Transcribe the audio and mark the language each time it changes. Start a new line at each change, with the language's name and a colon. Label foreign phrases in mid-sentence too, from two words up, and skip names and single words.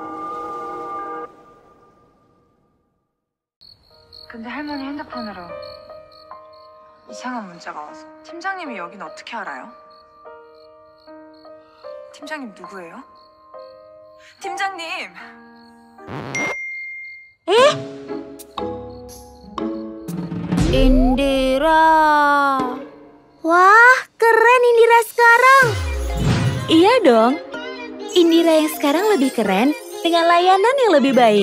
Korean: 근데 할머니 핸드폰으로 이상한 문자가 와서. 팀장님이 여긴 어떻게 알아요? 팀장님 누구예요? 팀장님!
Indonesian: Indira. Wah, keren Indira sekarang. Iya dong. Indira yang sekarang lebih keren dengan layanan yang lebih baik.